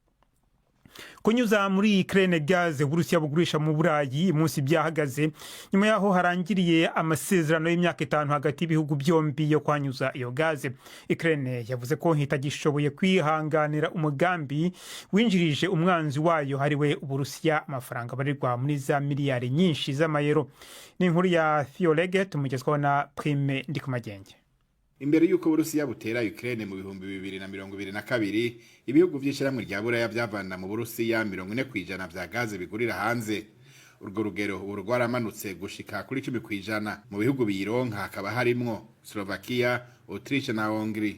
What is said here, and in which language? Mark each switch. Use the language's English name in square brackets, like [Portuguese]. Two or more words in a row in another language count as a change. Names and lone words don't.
[Rundi] Kunyuza muri Ukraine gaze Uburusiya bugurisha mu Burayi munsi byahagaze nyuma yaho harangiriye amasezerano y'imyaka 5 hagati y'ibihugu byombi yo kwanyuza iyo gaze. Ukraine yavuze ko hitagishoboye kwihanganira umugambi winjirije umwanzi wayo hariwe Uburusiya amafaranga barirwa muri za miliyari nyinshi z'amayero. Ni inkuru ya Fioleget mugezwaho na Prime Ndikumagenge. Imbere yuko Uburusiya butera Ukraine mu 2022, ibihugu by'ishyirahamwe rya Buraya byavana mu Burusiya 40% vya gaze bigurira hanze. Urwo rugero urwaramanutse gushika kuri 10% mu bihugu biyironka, hakaba harimwo Slovakia, Autriche na Hongrie.